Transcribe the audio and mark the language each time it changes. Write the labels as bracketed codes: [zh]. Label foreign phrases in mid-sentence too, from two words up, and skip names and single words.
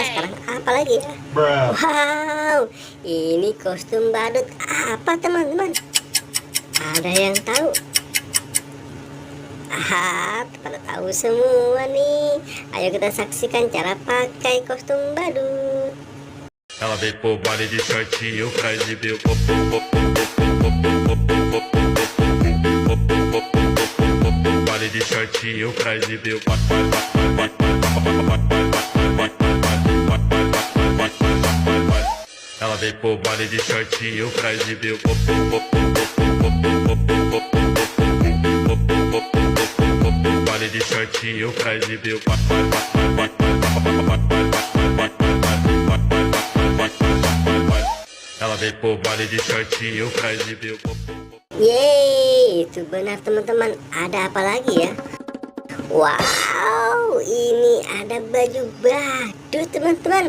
[id] Sekarang apa lagi ya? Wow, ini kostum badut apa teman-teman? Ada yang tahu? Pada tahu semua nih. Ayo kita saksikan cara pakai kostum badut. [pt] Ela veio pro baile de shortinho, cai de bill. Baile de shortinho, cai de bill. Ela veio pro baile de shortinho, cai de bill. Baile de shortinho, cai de bill. Ela veio pro baile de shortinho, cai de bill. [id] Yeay, itu benar teman-teman. Ada apa lagi ya? Wow, ini ada baju badut teman-teman.